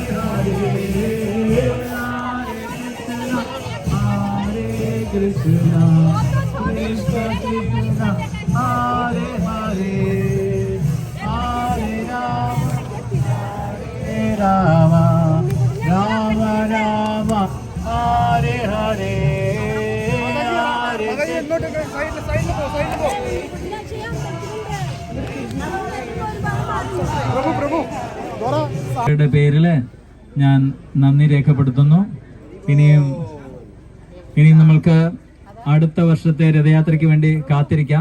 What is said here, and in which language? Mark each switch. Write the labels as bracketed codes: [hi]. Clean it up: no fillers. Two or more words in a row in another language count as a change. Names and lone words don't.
[sa] Hare Hare, Hare Krishna, Krishna Krishna, Hare Hare, Hare Rama, Rama Rama Rama, Hare Hare, [ml] യുടെ പേരില് ഞാൻ നന്ദി രേഖപ്പെടുത്തുന്നു. ഇനിയും നമ്മൾക്ക് അടുത്ത വർഷത്തെ രഥയാത്രയ്ക്ക് വേണ്ടി കാത്തിരിക്കാം.